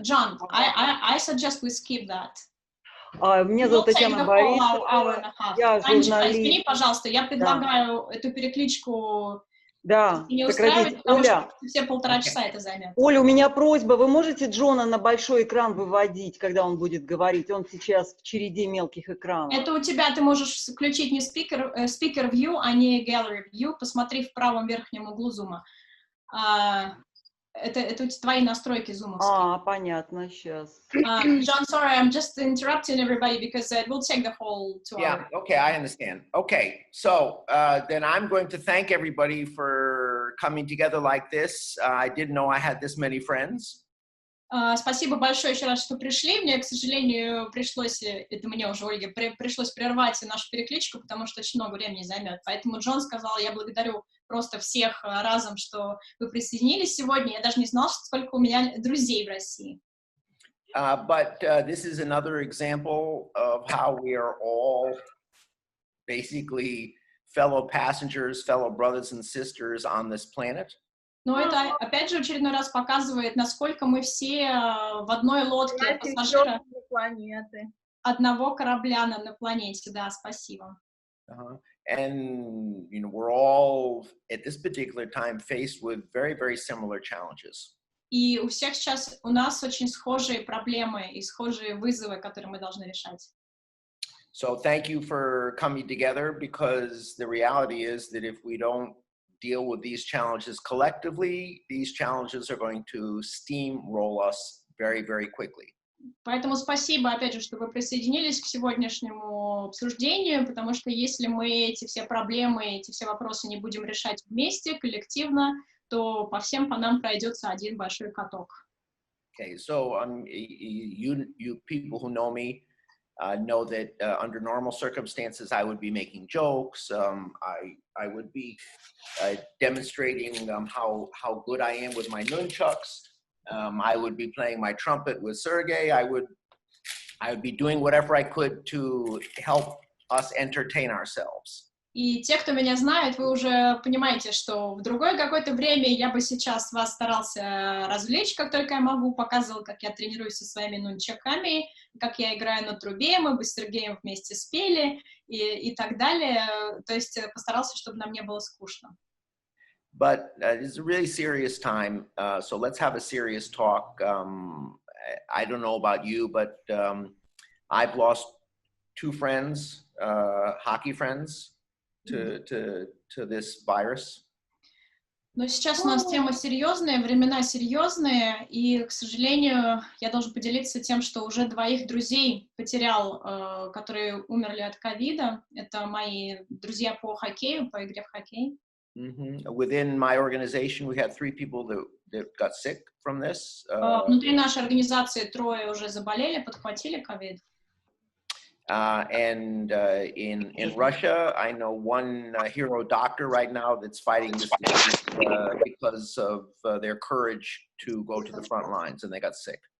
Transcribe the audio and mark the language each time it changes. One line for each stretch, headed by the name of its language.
English: Джон, I suggest we skip that.
Russian: Меня зовут Татьяна Борисова, я журналист. Извини, пожалуйста, я предлагаю эту перекличку не так устраивать, потому Оля, что все 1,5 часа это займет. Оля, у меня просьба, вы можете Джона на большой экран выводить, когда он будет говорить? Он сейчас в череде мелких экранов. Это у тебя, ты можешь включить не speaker view, а не gallery view. Посмотри в правом верхнем углу зума. Это твои настройки зумовские. Понятно, сейчас.
English: John, sorry, I'm just interrupting everybody because it will take the whole 2 hours. Yeah, okay, I understand. Okay, so then I'm going to thank everybody for coming together like this. I didn't know I had this many friends.
Russian: Спасибо большое еще раз, что пришли. Мне, к сожалению, пришлось, это мне уже, Ольге, пришлось прервать нашу перекличку, потому что очень много времени займет. Поэтому Джон сказал, я благодарю просто всех разом, что вы присоединились сегодня. Я даже не знала, сколько у меня друзей в России.
English: But this is another example of how we are all basically fellow passengers, fellow brothers and sisters on this planet.
Russian: Но это, опять же, очередной раз показывает, насколько мы все в одной лодке, пассажиры одного корабля на планете. Да, спасибо.
English: And, you know, we're all, at this particular time, faced with very, very similar challenges.
Russian: И у всех сейчас, у нас очень схожие проблемы и схожие вызовы, которые мы должны решать.
English: So thank you for coming together, because the reality is that if we don't deal with these challenges collectively, these challenges are going to steamroll us very, very quickly.
Russian: Поэтому спасибо, опять же, что вы присоединились к сегодняшнему обсуждению, потому что если мы эти все проблемы, эти все вопросы не будем решать вместе, коллективно, то по нам пройдется один большой каток.
English: Okay, so you people who know me know that under normal circumstances I would be making jokes. I would be demonstrating how good I am with my nunchucks. I would be playing my trumpet with Sergey. I would be doing whatever I could to help us entertain ourselves.
Russian: И те, кто меня знает, вы уже понимаете, что в другое какое-то время я бы сейчас вас старался развлечь, как только я могу, показывал, как я тренируюсь со своими нунчаками, как я играю на трубе, мы бы с Сергеем вместе спели и так далее. То есть постарался, чтобы нам не было скучно.
English: But it's a really serious time, so let's have a serious talk. I don't know about you, but I've lost 2 friends, hockey friends, to this virus.
Russian: Но сейчас у нас тема серьезная, времена серьезные, и, к сожалению, я должен поделиться тем, что уже 2 друзей потерял, которые умерли от ковида. Это мои друзья по хоккею, по игре в хоккей.
English: Within my organization, we had 3 people that got sick from this.
Russian: Внутри нашей организации 3 уже заболели, подхватили ковид.
English: And in Russia, I know 1 hero doctor right now that's fighting this disease because of their courage to go to the front lines, and they got sick.